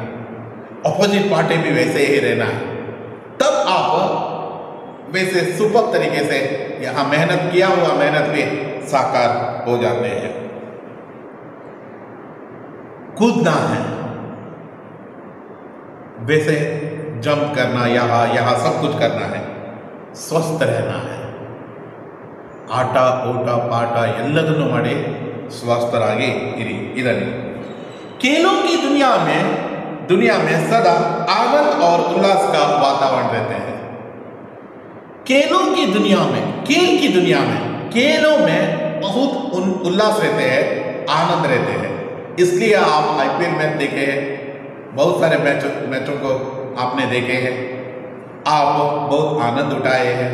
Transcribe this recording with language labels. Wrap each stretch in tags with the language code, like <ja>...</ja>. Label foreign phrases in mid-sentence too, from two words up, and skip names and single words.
<hi>ऑपोजिट पार्टी भी वैसे ही रहना है, तब आप वैसे सुपर तरीके से यहाँ मेहनत किया हुआ मेहनत भी साकार हो जाते हैं। कूदना है, वैसे जंप करना, यहाँ सब कुछ करना है, स्वस्थ रहना है।</hi> <kn>ಆಟ ಊಟ ಪಾಠ ಎಲ್ಲದನ್ನು ಮಾಡಿ ಸ್ವಸ್ಥರಾಗಿ ಇರಲಿ।</kn> <hi>खेलों की दुनिया में सदा आनंद और उल्लास का वातावरण रहते हैं। खेलों की दुनिया में, खेल की दुनिया में, खेलों में बहुत उल्लास रहते हैं, आनंद रहते हैं। इसलिए आप IPL मैच देखे हैं, बहुत सारे मैचों को आपने देखे हैं, आप बहुत आनंद उठाए हैं।</hi>